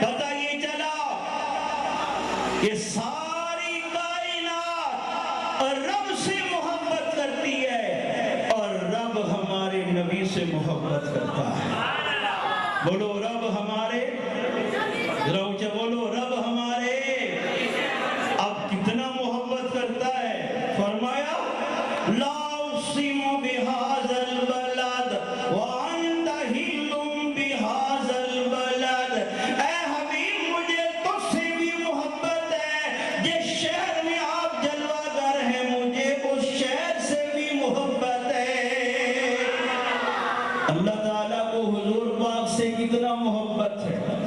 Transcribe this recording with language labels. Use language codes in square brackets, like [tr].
[ur] پتہ یہ چلا کہ ساری کائنات رب سے محبت کرتی ہے اور رب ہمارے نبی سے محبت کرتا ہے. بولو رب ہمارے اونچا بولو رب ہمارے اب کتنا محبت کرتا ہے. فرمایا [ar] لا اقسم بہذا البلد وانت حل بہذا البلد. [ur] اے حبیب مجھے تجھ سے بھی محبت ہے. جس شہر میں آپ جلوہ گر ہیں مجھے اس شہر سے بھی محبت ہے. اللہ تعالیٰ کو حضور پاک سے کتنا محبت ہے.